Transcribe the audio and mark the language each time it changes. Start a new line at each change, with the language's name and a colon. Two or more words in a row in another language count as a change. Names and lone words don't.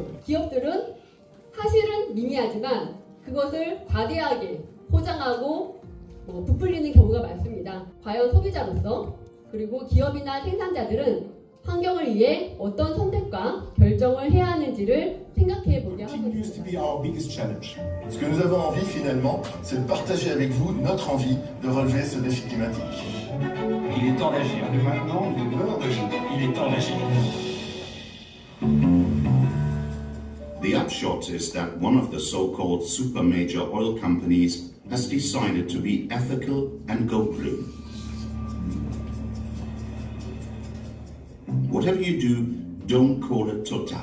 Korean: 기업들은 사실은 미미하지만 그것을 과대하게 포장하고 부풀리는 경우가 많습니다. 과연 소비자로서 그리고 기업이나 생산자들은 환경을 위해 어떤 선택과 결정을 해야 하는지를 생각해 보게 하고 있습니다.
French: Ce que nous avons envie finalement, c'est de partager avec vous notre envie de relever ce défi climatique. Il est temps d'agir. Maintenant, il est l'heure d'agir. Il est temps d'agir.
English: The upshot is that one of the so-called super major oil companies has decided to be ethical and go green. Whatever you do, don't call it Total.